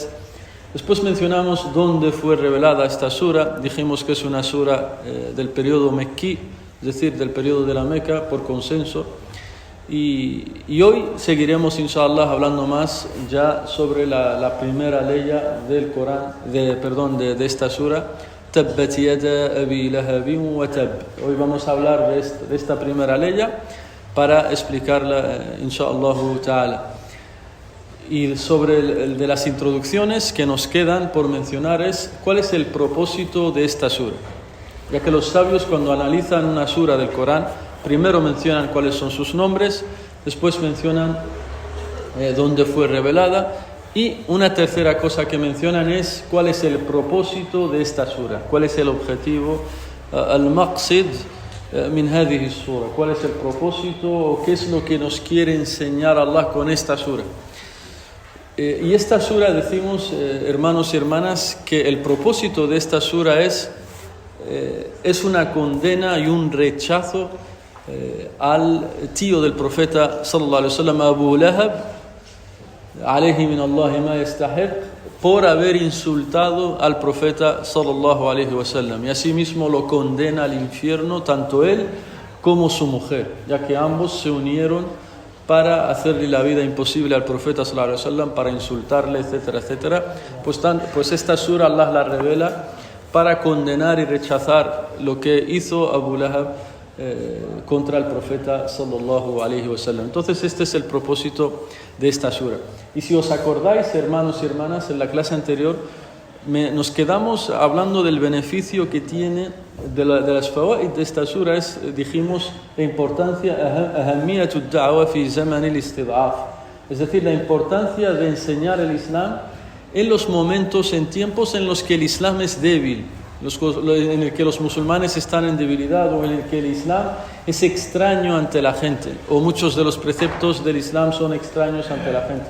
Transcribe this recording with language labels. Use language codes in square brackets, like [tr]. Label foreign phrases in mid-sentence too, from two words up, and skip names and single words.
[es] Después mencionamos dónde fue revelada esta sura. Dijimos que es una sura del periodo mequí, es decir, del periodo de la Meca, por consenso. Y hoy seguiremos, inshallah, hablando más ya sobre la primera leya del Corán, de esta sura, [ar] تبت يدا أبي لهب وتب. [es] Hoy vamos a hablar de esta primera leya para explicarla, [ar] إن شاء الله تعالى. [es] Y sobre de las introducciones que nos quedan por mencionar es cuál es el propósito de esta sura. Ya que los sabios, cuando analizan una sura del Corán, primero mencionan cuáles son sus nombres, después mencionan dónde fue revelada, y una tercera cosa que mencionan es cuál es el propósito de esta sura, cuál es el objetivo, [ar] المقصد من هذه السورة, [es] cuál es el propósito o qué es lo que nos quiere enseñar Allah con esta sura. Y esta sura, decimos, hermanos y hermanas, que el propósito de esta sura es una condena y un rechazo al tío del profeta [ar] صلى الله عليه وسلم, [es] Abu Lahab, [ar] عليه من الله ما يستحق, [es] por haber insultado al profeta [ar] صلى الله عليه وسلم, [es] y asimismo lo condena al infierno tanto él como su mujer, ya que ambos se unieron para hacerle la vida imposible al profeta [ar] صلى الله عليه وسلم, [es] para insultarle, etcétera, etcétera. Pues esta sura Allah la revela para condenar y rechazar lo que hizo Abu Lahab contra el profeta [ar] صلى الله عليه وسلم. [es] Entonces este es el propósito de esta sura. Y si os acordáis, hermanos y hermanas, en la clase anterior nos quedamos hablando del beneficio que tiene de las fawaid de esta sura. Dijimos la importancia, [ar] أهمية الدعوة في زمن الاستضعاف, [es] es decir, la importancia de enseñar el Islam en los momentos, en tiempos en los que el Islam es débil, en el que los musulmanes están en debilidad, o en el que el Islam es extraño ante la gente, o muchos de los preceptos del Islam son extraños ante la gente.